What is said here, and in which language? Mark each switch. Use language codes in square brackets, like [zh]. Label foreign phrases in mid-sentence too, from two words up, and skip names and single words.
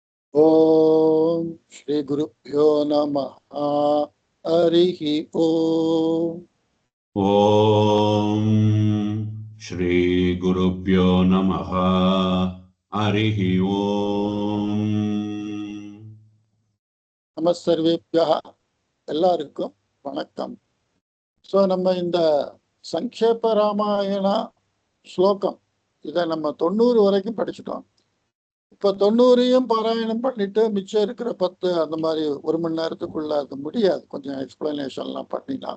[sa] ओम श्री गुरुभ्यो नमः। हरिः ओम। ओम श्री गुरुभ्यो नमः। हरिः ओम. [ta] நமஸ்சர்வேभ्यः எல்லாருக்கும் வணக்கம். ஸோ நம்ம இந்த சங்கேப ராமாயண ஸ்லோகம் இதை நம்ம 90 வரைக்கும் படிச்சுட்டோம். இப்போ 90ஐயும் பாராயணம் பண்ணிட்டு மிச்சம் இருக்கிற 10 அந்த மாதிரி 1 மணி நேரத்துக்குள்ள அது முடியாது, கொஞ்சம் எக்ஸ்பிளனேஷன்லாம் பண்ணிடலாம்.